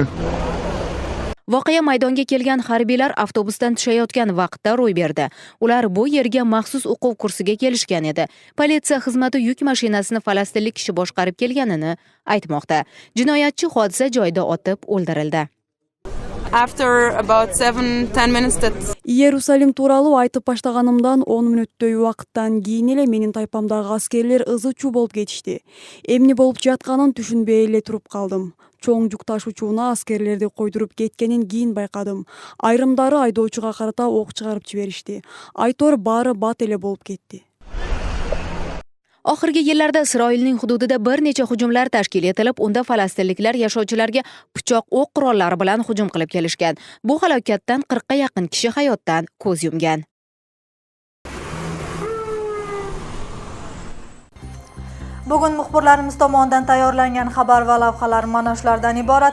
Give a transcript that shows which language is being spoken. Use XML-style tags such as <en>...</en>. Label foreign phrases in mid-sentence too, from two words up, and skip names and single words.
<uz>Voqea maydonga kelgan harbiylar avtobusdan tushayotgan vaqtda ro'y berdi. Ular bu yerga maxsus o'quv kursiga kelishgan edi. Politsiya xizmati yuk mashinasini falastinlik kishi boshqarib kelganini aytmoqda. Jinoyatchi hodisa joyida otib o'ldirildi.</uz> <ky>Иерусалим тууралуу айтып баштаганымдан 10 мүнөттөй убакыттан кийин эле менин тайпамдагы аскерлер ызы чуу болуп кетишти. Эмне болуп жатканын түшүнбөй эле туруп калдым. Чоң жүк ташуучуна аскерлерди койдуруп кеткенин кийин байкадым. Айрымдары айдоочуга карата ок чыгарып жиберишти. Айтор баары бат эле болуп кетти.</ky> <uz>Oxirgi yillarda Isroilning hududida bir necha hujumlar tashkil etilib, unda falastinliklar yashovchilarga pichoq o'q qurollari bilan hujum qilib kelishgan. Bu halokatdan 40 ga yaqin kishi hayotdan ko'z yumgan. Bugun muxbirlarimiz tomonidan tayyorlangan xabar va lavhalar mana shulardan iborat.</uz>